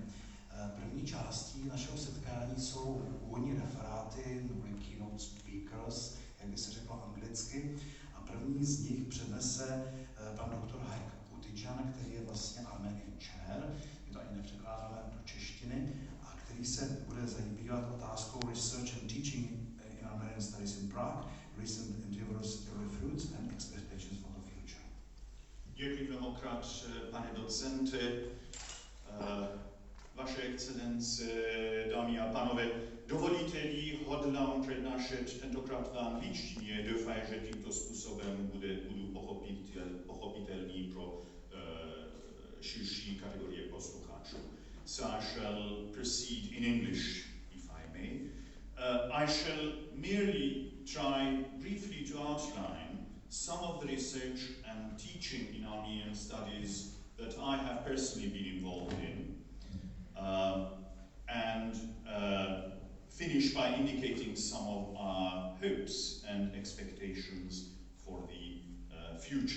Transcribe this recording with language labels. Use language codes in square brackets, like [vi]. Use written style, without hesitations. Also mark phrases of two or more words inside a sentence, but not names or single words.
[cs] První částí našeho setkání jsou úvodní referáty, neboli [en] keynote speakers, [cs] jak by se řeklo anglicky. A první z nich přednese pan doktor Haig Utidjian, který je vlastně [en] Armenian Chair, [cs] je to ani nepřekládané do češtiny, a který se bude zabývat otázkou Research and Teaching in Armenian Studies in Prague, recent endeavours, early fruits and expectations for the future. Děkuji mnohokrát, pane docente, vaše excelence, dámy a pánové. Dovolíte-li, hodlám přednášet tentokrát v angličtině, doufám, že tímto způsobem budu pochopitelný pro širší kategorie posluchačů. [en] So I shall proceed in English, if I may. I shall merely try briefly to outline some of the research and teaching in Armenian studies that I have personally been involved in, and finish by indicating some of our hopes and expectations for the future.